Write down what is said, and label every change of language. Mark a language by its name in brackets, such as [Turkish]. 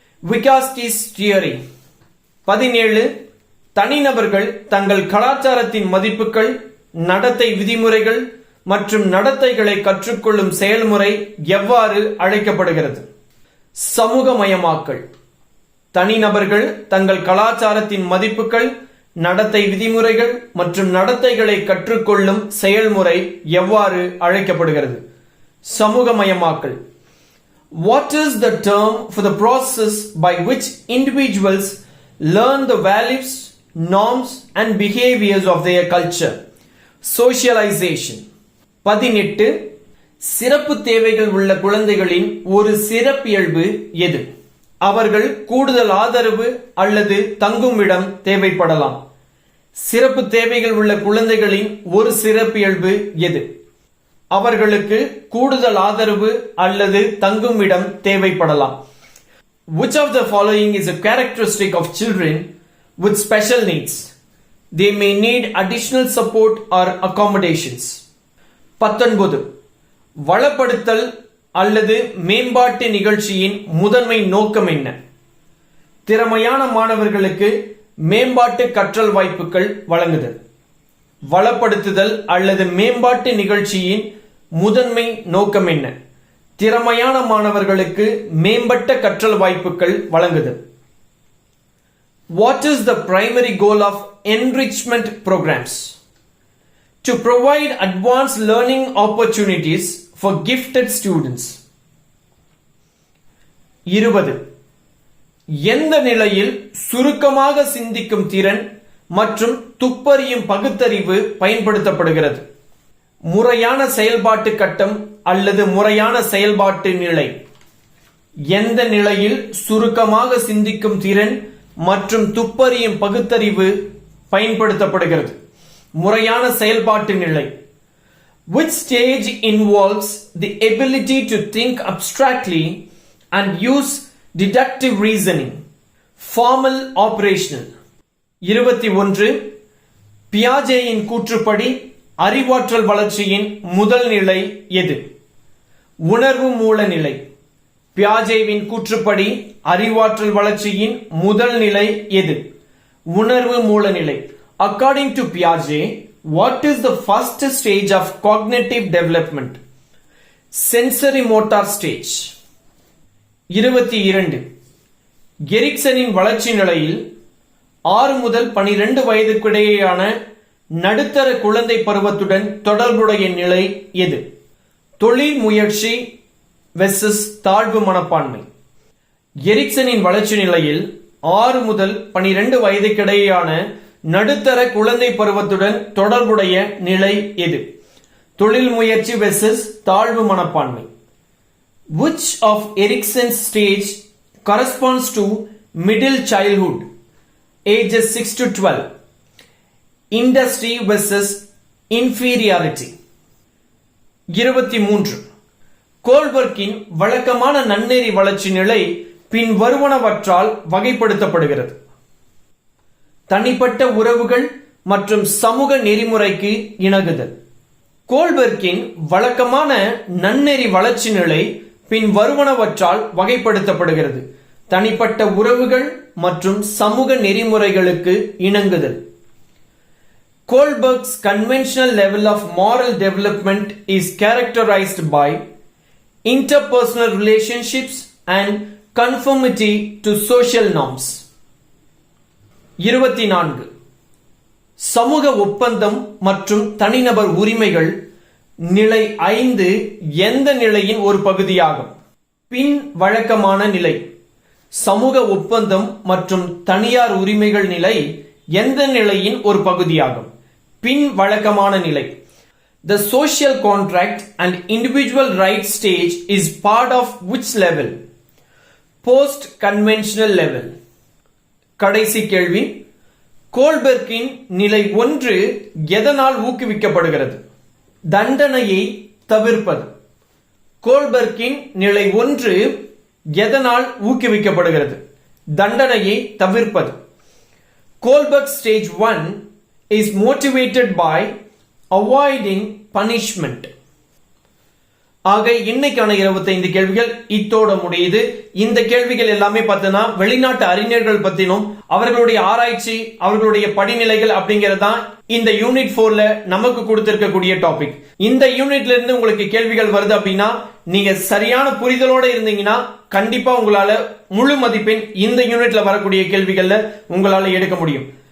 [English] Vygotsky's theory. 17. [Tamil] தனிநபர்கள் தங்கள் கலாச்சாரத்தின் மதிப்புகள், நடத்தை விதிமுறைகள் மற்றும் நடத்தைகளை கற்றுக்கொள்ளும் செயல்முறை எவ்வாறு அழைக்கப்படுகிறது? சமூகமயமாக்கல். தனிநபர்கள் தங்கள் கலாச்சாரத்தின் மதிப்புகள், நடத்தை விதிமுறைகள் மற்றும் நடத்தைகளை கற்றுக்கொள்ளும் செயல்முறை எவ்வாறு அழைக்கப்படுகிறது? சமூகமயமாக்கல். [English] What is the term for the process by which individuals learn the values, norms and behaviors of their culture? Socialization. 18. [Tamil] சிறப்பு தேவைகள் உள்ள குழந்தைகளின் ஒரு சிறப்பியல்பு எது? அவர்கள் கூடுதல் ஆதரவு அல்லது தங்குமிடம் தேவைப்படலாம். சிறப்பு தேவைகள் உள்ள குழந்தைகளின் ஒரு சிறப்பியல்பு எது? அவர்களுக்கு கூடுதல் ஆதரவு அல்லது தங்குமிடம் தேவைப்படலாம். [English] Which of the following is a characteristic of children with special needs? They may need additional support or accommodations. 19. [Tamil] வளப்படுத்தல் அல்லது மேம்பாட்டு நிகழ்ச்சியின் முதன்மை நோக்கம் என்ன? திறமையான மாணவர்களுக்கு மேம்பாட்டு கற்றல் வாய்ப்புகள் வழங்குதல். வளப்படுத்துதல் அல்லது மேம்பாட்டு நிகழ்ச்சியின் முதன்மை நோக்கம் என்ன? திறமையான மாணவர்களுக்கு மேம்பட்ட கற்றல் வாய்ப்புகள் வழங்குதல். [English] What is the primary goal of enrichment programs? To provide advanced learning opportunities for gifted students. 20. [Tamil] எந்த நிலையில் சுருக்கமாக சிந்திக்கும் திறன் மற்றும் துப்பறியும் பகுத்தறிவு பயன்படுத்தப்படுகிறது? முறையான செயல்பாட்டு கட்டம் அல்லது முறையான செயல்பாட்டு நிலை. எந்த நிலையில் சுருக்கமாக சிந்திக்கும் திறன் மற்றும் துப்பறியும் பகுத்தறிவு பயன்படுத்தப்படுகிறது? முறையான செயல்பாட்டு நிலை. [English] Which stage involves the ability to think abstractly and use deductive reasoning? Formal operational. 21. [Tamil] பியாஜேயின் கூற்றுப்படி அறிவாற்றல் வளர்ச்சியின் முதல் நிலை எது? உணர்வு மூல நிலை. பியாஜேவின் கூற்றுப்படி அறிவாற்றல் வளர்ச்சியின் முதல் நிலை எது? உணர்வு மூல நிலை. [English] According to Piaget, what is the first stage of cognitive development? Sensory motor stage. 22. [Tamil] எரிக்சனின் வளர்ச்சி நிலையில் 6 முதல் 12 வயதுக்கிடையேயான நடுத்தர குழந்தை பருவத்துடன் தொடர்புடைய நிலை எது? தொழில் முயற்சி, வெர்சஸ் தாழ்வு மனப்பான்மை. எரிக்சனின் வளர்ச்சி நிலையில் 6 முதல் 12 வயதுக்கிடையேயான நடுத்தர குழந்தை பருவத்துடன் தொடர்புடைய நிலை எது? தொழில் முயற்சி வெர்சஸ் தாழ்வு மனப்பான்மை. [English] Which of Erikson's stage corresponds to middle childhood, ages 6 to 12? Industry versus inferiority. 23. [Tamil] கோல்பர்க்கின் வழக்கமான நன்னெறி வளர்ச்சி நிலை பின் வருவனவற்றால் வகைப்படுத்தப்படுகிறது. தனிப்பட்ட உறவுகள் மற்றும் சமூக நெறிமுறைக்கு இணங்குதல். கோல்பர்க்கின் வழக்கமான நன்னெறி வளர்ச்சி நிலை பின் வருவனவற்றால் வகைப்படுத்தப்படுகிறது. தனிப்பட்ட உறவுகள் மற்றும் சமூக நெறிமுறைகளுக்கு இணங்குதல். [English] Kohlberg's conventional level of moral development is characterized by interpersonal relationships and conformity to social norms. 24. [Tamil] சமூக ஒப்பந்தம் மற்றும் தனிநபர் உரிமைகள் நிலை 5 எந்த நிலையின் ஒரு பகுதியாகும்? பின் வழக்கமான நிலை. சமூக ஒப்பந்தம் மற்றும் தனியார் உரிமைகள் நிலை எந்த நிலையின் ஒரு பகுதியாகும்? பின் வழக்கமான நிலை. [English] The social contract and individual rights stage is part of which level? Post conventional level. [Tamil] கடைசி கேள்வி. கோல்பெர்க்கின் நிலை 1 எதனால் ஊக்குவிக்கப்படுகிறது? தண்டனையை தவிர்ப்பது. கோல்பெர்க்கின் நிலை 1 எதனால் ஊக்குவிக்கப்படுகிறது? தண்டனையை தவிர்ப்பது. [English] Kohlberg stage 1 is motivated by avoiding punishment. [Tamil] ஆக இன்னைக்கான 25 கேள்விகள் இத்தோட முடியுது. இந்த கேள்விகள் எல்லாமே பார்த்தனா வெளிநாட்டு அறிஞர்கள் பத்தினும் அவர்களுடைய ஆராய்ச்சி அவர்களுடைய படிநிலைகள் அப்படிங்கறதுதான் இந்த யூனிட் 4ல நமக்கு கொடுத்திருக்கக்கூடிய டாபிக். இந்த யூனிட்ல இருந்து உங்களுக்கு கேள்விகள் வருது அப்படின்னா நீங்க சரியான புரிதலோட இருந்தீங்கன்னா கண்டிப்பா உங்களால முழு மதிப்பெண் இந்த யூனிட்ல வரக்கூடிய கேள்விகள்ல உங்களால எடுக்க முடியும்.